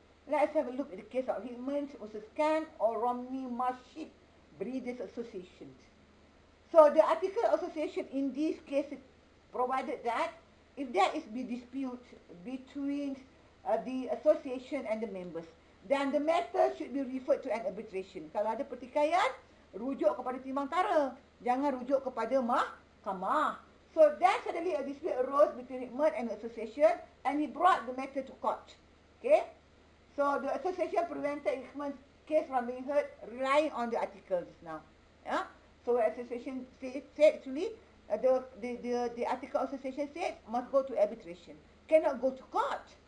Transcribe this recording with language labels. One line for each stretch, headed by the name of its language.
English: Let's have a look at the case of Hickman versus Can or Romney Marship Breeders Association. So the article of association in this case provided that if there is a dispute between the association and the members, then the matter should be referred to an arbitration.
Malay: Kalau ada pertikaian, rujuk kepada timbang tara. Jangan rujuk kepada mahkamah.
English: So then suddenly a dispute arose between Hickman and the association, and he brought the matter to court. Okay? So the association prevented Hickman's case from being heard, relying on the article just now. Yeah? So the association said actually, the article of association said must go to arbitration. Cannot go to court.